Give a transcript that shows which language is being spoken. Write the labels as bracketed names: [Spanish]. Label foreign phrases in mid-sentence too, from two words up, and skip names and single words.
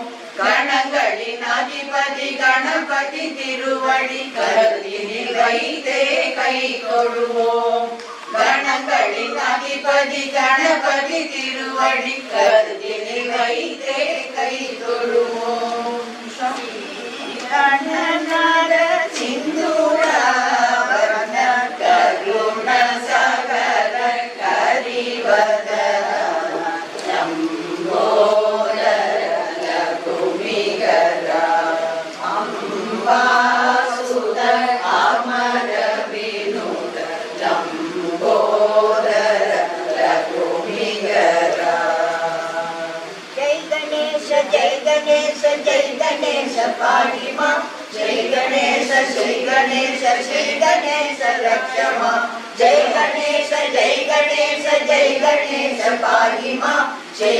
[Tamil] கணங்களின் அதிபதி கணபதி திருவடி கருதினில் வைத்தே கை கொள்வோம் கணங்களின் அதிபதி கணபதி திருவடி கருதினில் வைத்தே கை தொழுவோம் [Sanskrit] गणनाथ सिन्दूरावरण करुण सकल करिवदन लम्बोदर लकुमिकर अम्बा सुत अमर विनुत लंबोदर लघुमिगरा जय गणेश पाहि मां जय गणेश रक्ष मां जय गणेश पाहि मां जय